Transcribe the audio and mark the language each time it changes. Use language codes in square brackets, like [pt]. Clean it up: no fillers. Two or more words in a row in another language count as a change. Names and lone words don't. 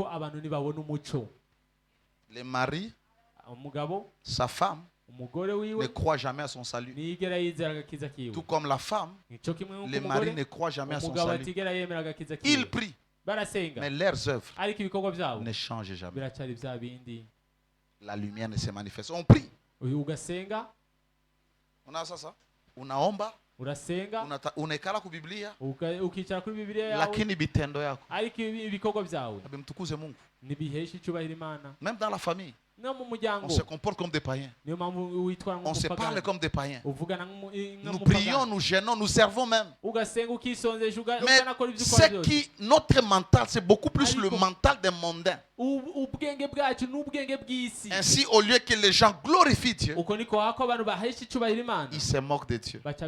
[fr] Les maris, sa femme, ne croit jamais à son salut. Tout comme la femme, les maris ne croient jamais à son salut. Ils prient, mais leurs œuvres ne changent jamais. La lumière ne se manifeste. On prie. [sw] Unasasa unaomba unaikala ku Biblia [rw] ukicara kuri Bibiliya yawe [sw] lakini bitendo yako [rw] ariko ibikorwa byawe [sw] bimtukuze Mungu. [rw] Nibihesha icyubahiro Imana. [fr] Même dans la famille, on se comporte comme des païens. On se parle comme des païens. Nous prions, nous gênons, nous servons même. Mais c'est qui notre mental, c'est beaucoup plus le mental des mondains. Ainsi, au lieu que les gens glorifient Dieu, ils se moquent de Dieu.